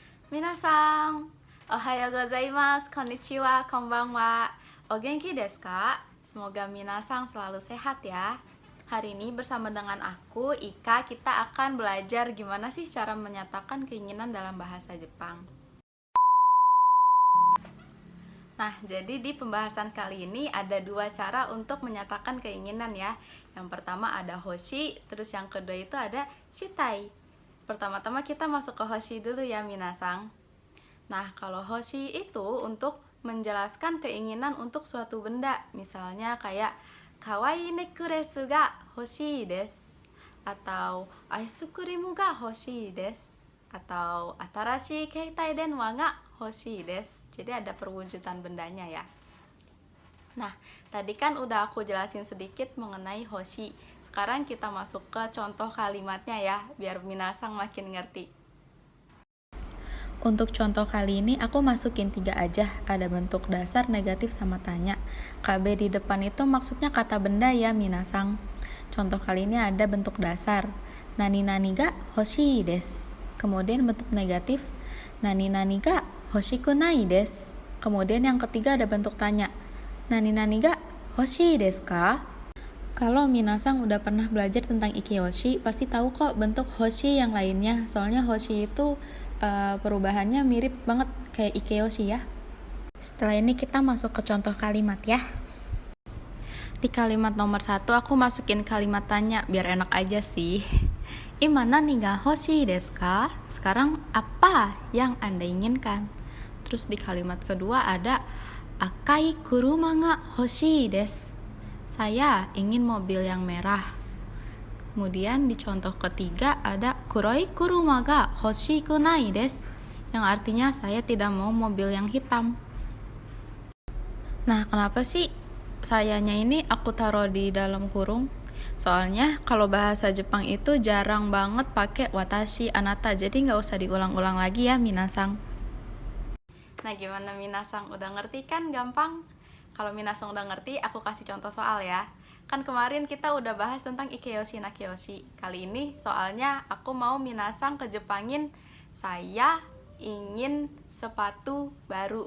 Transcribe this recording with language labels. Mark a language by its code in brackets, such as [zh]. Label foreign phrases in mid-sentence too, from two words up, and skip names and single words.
[ja] みなさん、おはようございます、こんにちは、こんばんは. お元気ですか? [id] Semoga minasan selalu sehat ya. Hari ini bersama dengan aku, Ika, kita akan belajar gimana sih cara menyatakan keinginan dalam bahasa Jepang. Nah, jadi di pembahasan kali ini ada dua cara untuk menyatakan keinginan ya. Yang pertama ada hoshi, terus yang kedua itu ada shitai. Pertama-tama kita masuk ke hoshi dulu ya minasan. Nah, kalau hoshi itu untuk menjelaskan keinginan untuk suatu benda. Misalnya kayak [ja] かわいい necklace が欲しいです, [id] atau [en] ice cream [ja] が欲しいです, [id] atau [ja] 新しい携帯電話が欲しいです. [id] Jadi ada perwujudan bendanya ya. Nah, tadi kan udah aku jelasin sedikit mengenai hoshi. Sekarang kita masuk ke contoh kalimatnya ya, biar minasan makin ngerti. Untuk contoh kali ini aku masukin 3 aja, ada bentuk dasar, negatif, sama tanya. KB di depan itu maksudnya kata benda ya minasan. Contoh kali ini ada bentuk dasar, [ja] 何々が欲しいです. [id] Kemudian bentuk negatif, [ja] 何々が欲しくないです. [id] Kemudian yang ketiga ada bentuk tanya, [ja] 何々が欲しいですか? [id] Kalau minasan udah pernah belajar tentang ikeyoshi, pasti tahu kok bentuk hoshi yang lainnya. Soalnya hoshi itu perubahannya mirip banget kayak ikeyoshi ya. Setelah ini kita masuk ke contoh kalimat ya. Di kalimat nomor 1 aku masukin kalimat tanya biar enak aja sih. [ja] 今何が欲しいですか? [id] Sekarang apa yang Anda inginkan? Terus di kalimat kedua ada [ja] 赤い車が欲しいです. [id] Saya ingin mobil yang merah. Kemudian di contoh ketiga ada [ja] 黒い車が欲しくないです, [id] yang artinya saya tidak mau mobil yang hitam. Nah, kenapa sih sayanya ini aku taruh di dalam kurung? Soalnya kalau bahasa Jepang itu jarang banget pakai [ja] 私、あなた, [id] jadi nggak usah diulang-ulang lagi ya minasan. Nah, gimana minasan, udah ngerti kan? Gampang. Kalau minasan udah ngerti, aku kasih contoh soal ya. Kan kemarin kita udah bahas tentang [ja] い形容詞な形容詞. [id] Kali ini soalnya aku mau minasan kejepangin saya ingin sepatu baru.